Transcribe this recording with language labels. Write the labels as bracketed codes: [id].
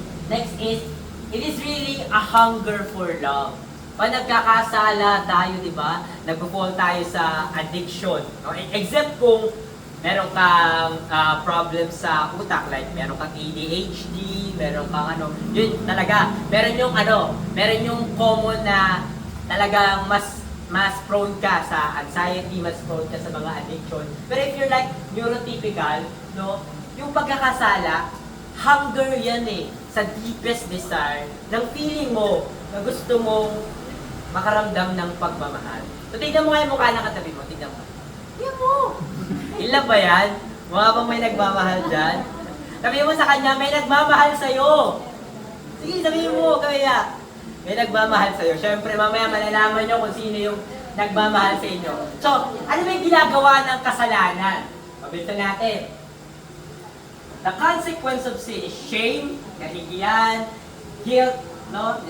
[en] Next is, it is really a hunger for love. [tl] Pag nagkakasala tayo, di ba? Nag-fall tayo sa addiction. No? Except kung meron kang problem sa utak, like meron kang ADHD, meron kang yun talaga. Meron yung common na talagang mas prone ka sa anxiety, mas prone ka sa mga addiction. Pero [en] if you're like neurotypical, [tl] no, yung pagkakasala, hunger yan eh, sa deepest desire, ng feeling mo na gusto mo makaramdam ng pagmamahal. So, tignan mo nga yung mukha ng katabi mo, tignan mo. Tignan mo! Ilan ba yan? Mga bang may nagmamahal dyan? Sabihin mo sa kanya, may nagmamahal sa'yo! Sige, sabihin mo, kaya. May nagmamahal sa'yo. Siyempre, mamaya malalaman nyo kung sino yung nagmamahal sa inyo. So, ano ba yung ginagawa ng kasalanan? Mabilisan natin. [en] The consequence of sin is shame, kahihiyan, guilt, no?